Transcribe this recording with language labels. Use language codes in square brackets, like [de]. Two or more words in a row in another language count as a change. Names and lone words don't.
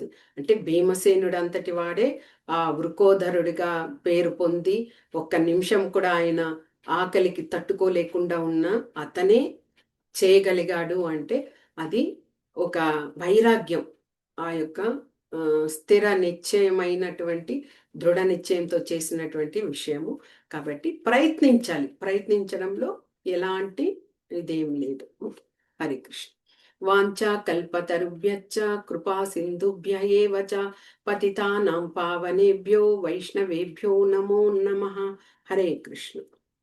[te] అంటే భీమసేనుడు అంతటి వాడే ఆ వృకోదరుడిగా పేరు పొంది, ఒక్క నిమిషం కూడా ఆయన ఆకలికి తట్టుకోలేకుండా ఉన్న అతనే చేయగలిగాడు అంటే అది ఒక వైరాగ్యం. ఆ యొక్క స్థిర నిశ్చయమైనటువంటి దృఢ నిశ్చయంతో చేసినటువంటి విషయము. కాబట్టి ప్రయత్నించాలి. ప్రయత్నించడంలో ఎలాంటి ఇదేం లేదు. [sa] హరే కృష్ణ. వాంఛా కల్పతరుభ్యశ్చ కృపా సింధుభ్య ఏవ చ పతితానాం పావనేభ్యో వైష్ణవేభ్యో నమో నమః. హరే కృష్ణ.